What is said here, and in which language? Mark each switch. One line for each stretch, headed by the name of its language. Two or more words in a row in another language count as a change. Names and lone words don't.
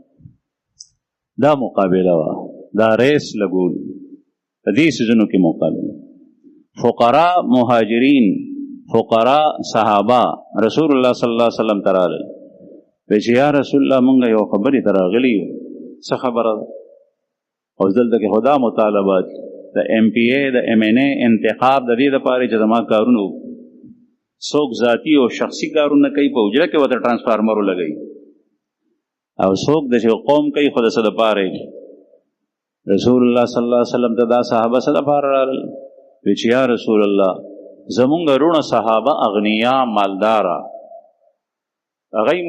Pashto: دا مقابله وه دا ریس لګول په دې څیزونو کې مقابله. فقراء مهاجرین فقراء صحابه رسول الله صلی الله علیه وسلم ته راغلل وایي چې یا رسول الله مونږ یو خبرې ته راغلي یو څه خبره ده اوس دلته کې خدا مطالبات د ایم پی ای د ایم این ای انتخاب د دې دپاره چې زما کارونه څوک ذاتي او شخصي کارونه کوي په حجره کې ورته ټرانسفارمر ولګوي او څوک د قوم کوي خو د څه دپاره رسول الله صلی الله علیه وسلم ته دا صحابه څه دپاره راغلل وایي چې یا رسول الله زمونږ رونه صحابه اغنیا مالداره هغه یې